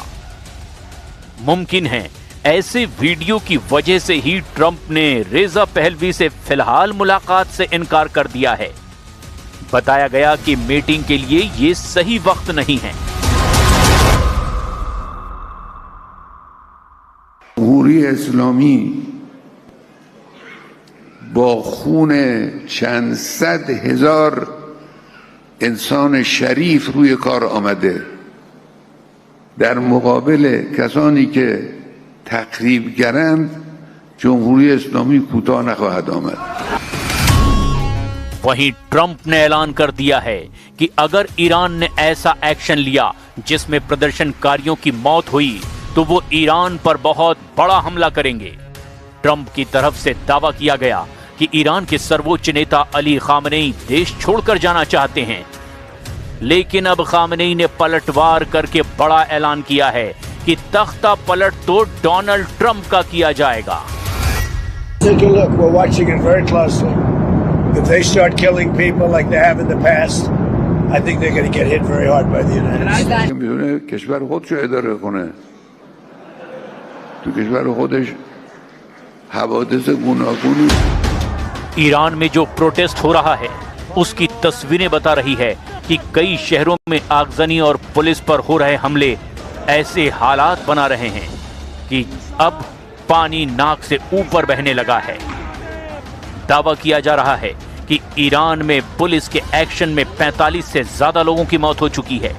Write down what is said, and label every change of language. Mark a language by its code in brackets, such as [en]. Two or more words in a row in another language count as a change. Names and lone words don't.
[hi] मुमकिन है ऐसे वीडियो की वजह से ही ट्रंप ने रेजा पहलवी से फिलहाल मुलाकात से इनकार कर दिया है। बताया गया कि मीटिंग के लिए यह सही वक्त नहीं है। [fa] جمهوری اسلامی با خون چند صد هزار انسان شریف روی کار آمده در مقابل کسانی که تخریبگرند جمهوری اسلامی کوتاه نخواهد آمد। [hi] वहीं ट्रंप ने ऐलान कर दिया है कि अगर ईरान ने ऐसा एक्शन लिया जिसमें प्रदर्शनकारियों की मौत हुई तो वो ईरान पर बहुत बड़ा हमला करेंगे। ट्रंप की तरफ से दावा किया गया कि ईरान के सर्वोच्च नेता अली खामनेई देश छोड़कर जाना चाहते हैं, लेकिन अब खामनेई ने पलटवार करके बड़ा ऐलान किया है कि तख्ता पलट तो डोनाल्ड ट्रंप का किया जाएगा। [en] Take a look. We're watching it very closely. If they start killing people like they have in the past, I think they're going to get hit very hard by the United States. [fa] میونه کشور خودش اداره کنه. تو کشور خودش حوادث گوناگونی [hi] ईरान में जो प्रोटेस्ट हो रहा है उसकी तस्वीरें बता रही है कि कई शहरों में आगजनी और पुलिस पर हो रहे हमले ऐसे हालात बना रहे हैं कि अब पानी नाक से ऊपर बहने लगा है। दावा किया जा रहा है कि ईरान में पुलिस के एक्शन में 45 से ज्यादा लोगों की मौत हो चुकी है।